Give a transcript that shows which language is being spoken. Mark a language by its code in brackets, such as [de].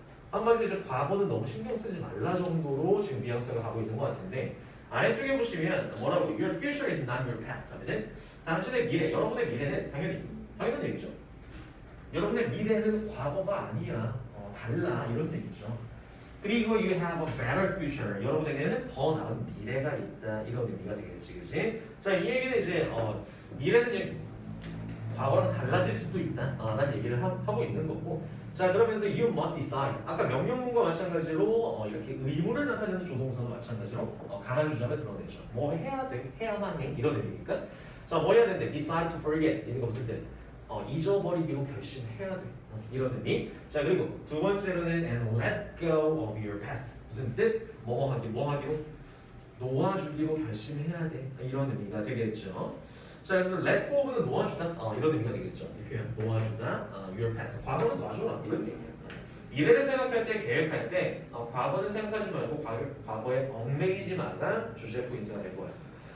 [ko] 한마디로 이제 과거는 너무 신경 쓰지 말라 정도로 지금 뉘앙스가 가고 있는 것 같은데 아래쪽에 보시면 뭐라고 [en] Your future is not your past [ko] 하면은 당신의 미래, 여러분의 미래는 당연한 얘기죠. 여러분의 미래는 과거가 아니야. 달라 이런 얘기죠. 그리고 [en] you have a better future. [ko] 여러분에게는 더 나은 미래가 있다 이런 의미가 되겠지, 그렇지? 자, 이 얘기는 이제 미래는 과거랑 달라질 수도 있다 라는 얘기를 하고 있는 거고. 자, 그러면서 [en] you must decide. [ko] 아까 명령문과 마찬가지로 이렇게 의무를 나타내는 조동사도 마찬가지로 강한 주장을 드러내죠. 뭐 해야 돼, 해야만 해 이런 의미니까. 자, 뭐 해야 되는데 [en] decide to forget [ko] 이런 거 없을 때 잊어버리기로 결심해야 돼 이런 의미. 자, 그리고 두 번째로는 [en] and let go of your past. [ko] 무슨 뜻? 뭐 하기로 놓아주기로 결심해야 돼 이런 의미가 되겠죠. 자, 그래서 let go는 놓아주다 이런 의미가 되겠죠. 이 표현 놓아주다 your past 과거는 놔줘라 이런 얘기예요. 미래를 생각할 때 계획할 때 과거는 생각하지 말고 과거에 얽매이지 말라 주제 포인트가 될 것 같습니다.